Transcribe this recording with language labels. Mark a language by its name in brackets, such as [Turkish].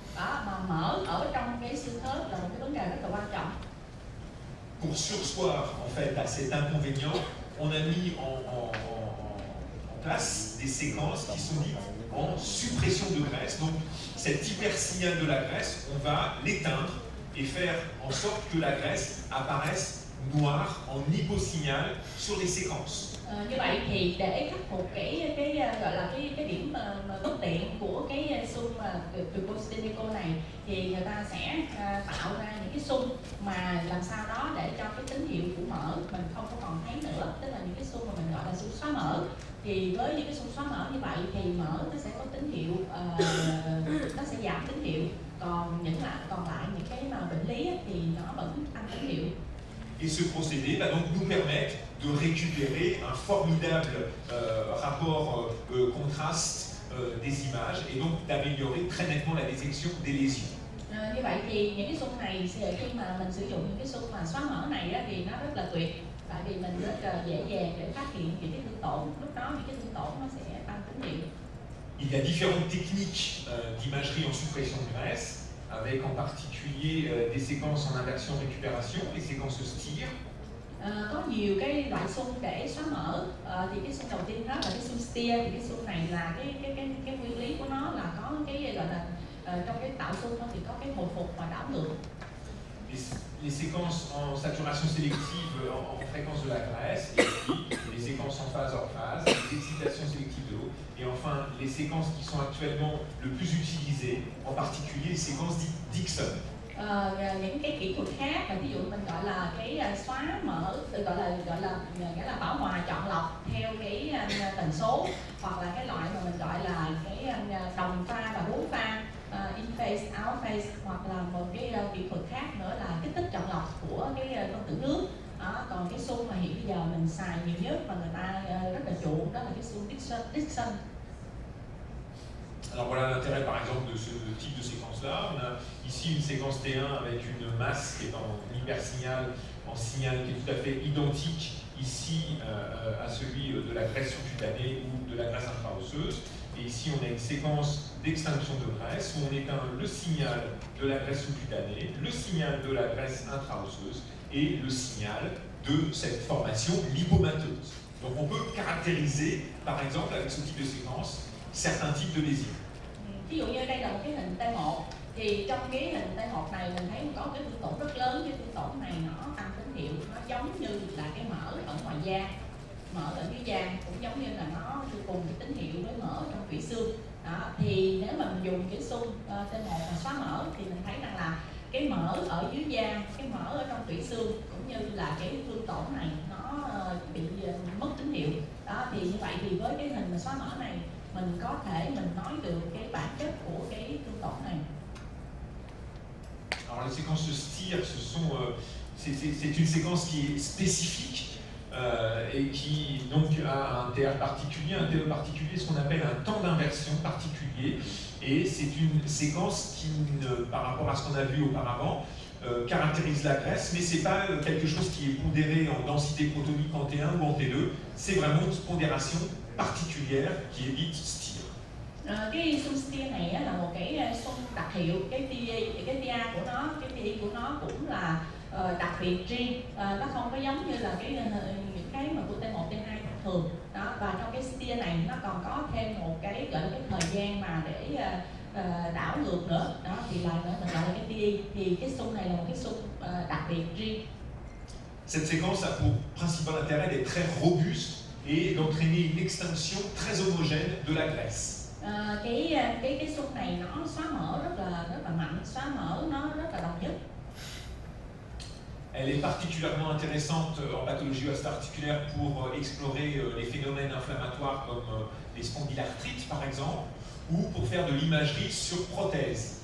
[Vietnamese] Đó, mà mỡ ở trong cái xương khớp là một cái vấn đề rất là quan trọng. [French] Pour surseoir en fait à cet inconvénient, on a mis en place des séquences qui sont dites en suppression de graisse. Donc cet hypersignal de la graisse, on va l'éteindre et faire en sorte que la graisse apparaisse noire en hyposignal sur les séquences. [Vietnamese] Như vậy thì để khắc phục cái gọi là cái điểm mà bất tiện của cái xung turbospinéco này, thì người ta sẽ tạo ra những cái xung mà làm sao đó để cho cái tín hiệu của mỡ mình không có còn thấy nữa, tức là những cái xung mà mình gọi là xung xóa mỡ. Thì với những cái xung xóa mỡ như vậy thì mỡ nó sẽ có tín hiệu, nó sẽ giảm tín hiệu, còn lại những cái mà bệnh lý thì nó vẫn tăng tín hiệu. [French] Et ce procédé va donc nous permettre de récupérer un formidable rapport contraste des images et donc d'améliorer très nettement la détection des lésions. [Vietnamese] Như vậy thì những cái xung này khi mà mình sử dụng những cái xung mà xóa mỡ này á, thì nó rất là tuyệt, tại vì mình rất là dễ dàng để phát hiện những cái thương tổn. Lúc đó những cái thương tổn nó sẽ tăng tín hiệu. [French] Il y a différentes techniques d'imagerie en suppression de graisse, avec en particulier des séquences en inversion récupération, les séquences STIR. [Vietnamese] Có nhiều cái loại xung để xóa mỡ. Thì cái xung đầu tiên đó là cái xung STIR, thì cái xung này là cái nguyên lý của nó là có cái gọi là trong cái tạo xung thì có cái hồi phục và đảo ngược. [French] Les séquences en saturation sélective en fréquence de la graisse, et puis les séquences en phase hors phase, les excitations sélectives de l'eau, et enfin les séquences qui sont actuellement le plus utilisées, en particulier les séquences dites Dixon. [Vietnamese] Những cái kỹ thuật khác, ví dụ mình gọi là cái xóa mỡ, gọi là bảo hòa chọn lọc theo cái tần số, hoặc là cái loại mà mình gọi là cái đồng pha và bốn pha, in phase, out phase, hoặc là một cái kỹ thuật khác nữa là kích thích chọn lọc của cái phân tử nước. Còn cái xung mà hiện bây giờ mình xài nhiều nhất và người ta rất là chuộng đó là cái xung Dixon. [French] Alors voilà l'intérêt par exemple de ce type de séquence-là. On a ici une séquence T1 avec une masse qui est en hypersignal, en signal qui est tout à fait identique ici à celui de la graisse sous-cutanée ou de la graisse intra-osseuse. Et ici on a une séquence d'extinction de graisse où on éteint le signal de la graisse sous-cutanée, le signal de la graisse intra-osseuse et le signal de cette formation lipomateuse. Donc on peut caractériser par exemple avec ce type de séquence certains types de lésions. [Vietnamese] Ví dụ như đây là một cái hình T1, thì trong cái hình T1 này mình thấy có cái thương tổn rất lớn. Cái thương tổn này nó tăng tín hiệu, nó giống như là cái mỡ ở ngoài da, mỡ ở dưới da cũng giống như là nó cùng cái tín hiệu với mỡ trong tủy xương. Thì nếu mà mình dùng cái xung T1 mà xóa mỡ thì mình thấy rằng là cái mỡ ở dưới da, cái mỡ ở trong tủy xương cũng như là cái thương tổn này nó bị mất tín hiệu. Thì như vậy thì với cái hình mà xóa mỡ này mình có thể mình nói được cái bản chất của cái thương tổn này. [French] Alors les séquences STIR, c'est une séquence qui est spécifique et qui donc a un TR particulier, un TE particulier, ce qu'on appelle un temps d'inversion particulier. Et c'est une séquence qui, par rapport à ce qu'on a vu auparavant, caractérise la graisse, mais c'est pas quelque chose qui est pondéré en densité protonique en T1 ou en T2, c'est vraiment une pondération particulière qui est dite STIR. [Vietnamese] Cái xung STIR này là một cái xung đặc hiệu, cái TA của nó, cái TI của nó cũng là đặc biệt riêng, nó không có giống như là những cái mà của T1, T2 thường. Và trong cái STIR này nó còn có thêm một cái gọi là cái thời gian mà để đảo ngược nữa. Thì là mình gọi là cái TI. Thì cái xung này là một cái xung đặc biệt riêng. [French] Cette séquence a pour principal intérêt d'être très robuste et d'entraîner une extinction très homogène de la graisse. [Vietnamese] Cái xung này nó xóa mỡ rất là mạnh, xóa mỡ nó rất là đồng nhất. [French] Elle est particulièrement intéressante en pathologie osteoarticulaire pour explorer les phénomènes inflammatoires comme les spondylarthrites par exemple, ou pour faire de l'imagerie sur prothèse.